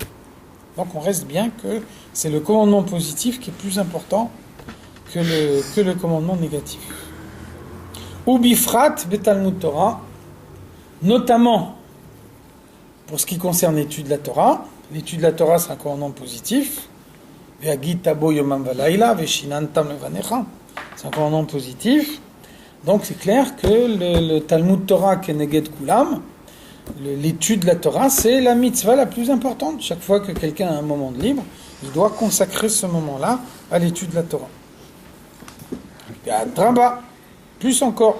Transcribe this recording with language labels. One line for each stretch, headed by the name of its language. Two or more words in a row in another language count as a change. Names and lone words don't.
French: Donc on reste bien que c'est le commandement positif qui est plus important que le commandement négatif.
Hebrew: ובפרט בתלמוד תורה,
French: notamment pour ce qui concerne l'étude de la Torah. L'étude de la Torah, c'est un commandement positif.
Hebrew: והגית בו יומם ולילה ושננתם לבניך.
French: C'est un commandement positif. Donc c'est clair que le
Hebrew: תלמוד תורה כנגד כולם,
French: l'étude de la Torah, c'est la mitzvah la plus importante. Chaque fois que quelqu'un a un moment de libre, il doit consacrer ce moment-là à l'étude de la Torah. Et à Draba, plus encore.